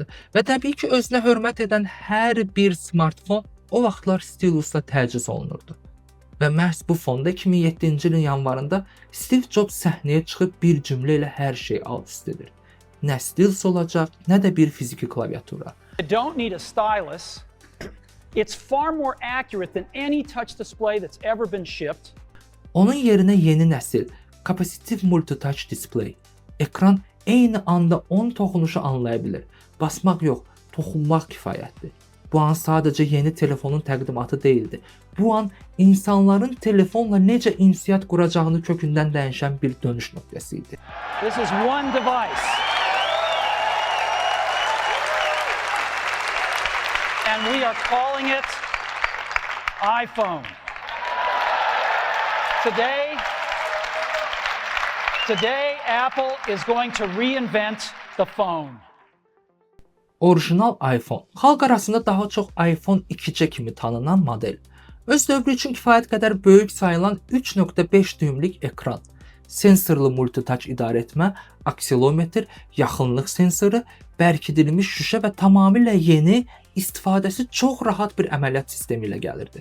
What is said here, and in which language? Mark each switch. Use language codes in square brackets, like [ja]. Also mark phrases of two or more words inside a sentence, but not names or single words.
[az] Və təbii ki, özünə hörmət edən hər bir smartfon o vaxtlar stilusla təchiz olunurdu. Və məhz bu fonda 2007-ci ilin yanvarında Steve Jobs səhnəyə çıxıb bir cümlə ilə hər şey alt-üst edir. Nə stilus olacaq, nə də bir fiziki klaviatura. [en] I don't need a stylus. It's far more accurate than any touch display that's ever been shipped. [az] Onun yerinə yeni nəsil [en] Capacitive Multi-Touch Display. [az] Ekran eyni anda 10 toxunuşu anlaya bilir. Basmaq yox, toxunmaq kifayətdir. Bu an sadəcə yeni telefonun təqdimatı deyildi. Bu an insanların telefonla necə ünsiyyət quracağını kökündən dəyişən bir dönüş nöqtəsi idi. [en] This is one device. And we are calling it iPhone. Today, Apple is going to reinvent the phone. [az] Orijinal iPhone, xalq arasında daha çox iPhone 2C kimi tanınan model. Öz dövrü üçün kifayət qədər böyük sayılan 3.5 düymlük ekran, sensorlu multitouch idarə etmə, aksilometr, yaxınlıq sensoru, bərkidilmiş şüşə və tamamilə yeni, istifadəsi çox rahat bir əməliyyat sistemi ilə gəlirdi.